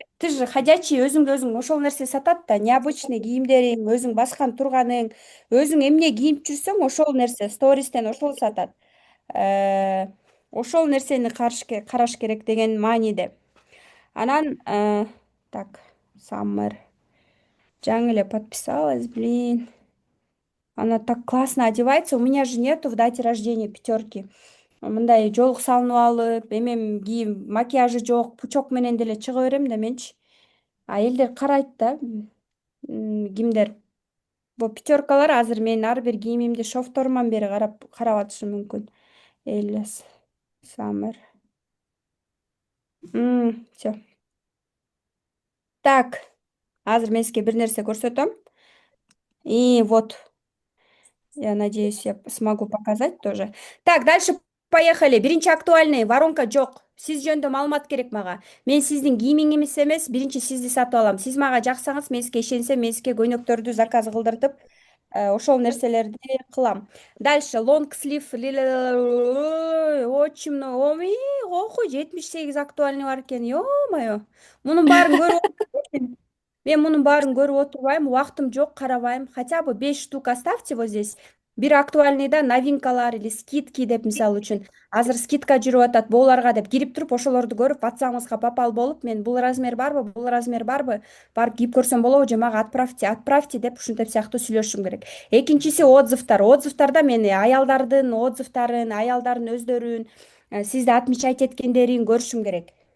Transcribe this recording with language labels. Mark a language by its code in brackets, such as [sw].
[ru] Ты же ходячий, [ky] өзүңдү өзүң ошол нерсе сатат да, необычный кийимдериң, өзүң баскан турганың, өзүң эмне кийинип жүрсөң, ошол нерсе стористен ошол сатат. Ошол нерсени караш керек деген мааниде. Анан, так, Summer. Жаңы эле [ru] подписалась, блин. Она так классно одевается. У меня же нету в дате рождения 5. [ky] Мындай жолук салынып алып, эмем кийим, макияжы жок, пучок менен деле чыга берем да менчи. Элдер карайт да. Кимдер? Бул 5 азыр менин ар бир кийимимди шофторуман бери карап атышы мүмкүн. Элес, Summer. Всё. Так, азыр мен сизге бир нерсе көрсөтөм. [ru] И вот, я надеюсь, я смогу показать тоже. Так, дальше поехали. [ky] Биринчи актуальный, воронка жок. Сиз жөнүндө маалымат керек мага. Мен сиздин кийимиңиз эмес, биринчи сизди сатып алам. Сиз мага жаксаңыз, мен сизге ишенсем, мен сизге көйнөктөрдү заказ кылдыртып, ошол нерселерди кылам. [ru] Дальше лонг слив, очень много. [ky] Окуй, 78 актуальный бар экен. [ru] Ё-моё. [ky] Мунун баарын көрүп мен мунун баарын көрүп отурбайм, убактым жок, карабайм. [ru] Хотя бы 5 штук оставьте вот здесь. [ky] Бир актуальныйда новинкалар или скидки деп, мисалы үчүн. Азыр скидка жүрүп атат бооларга деп кирип туруп, ошолорду көрүп, WhatsApp'ыңызга попал болуп, мен бул размер барбы, бул размер барбы, барып кийип көрсөм болобу же мага отправьте деп ушинтип сыяктуу сүйлөшүм керек. Экинчиси отзывдар. Отзывдарда мен аялдардын отзывдарын, аялдардын өздөрүн, сизди отмечать эткендерин көрүшүм керек.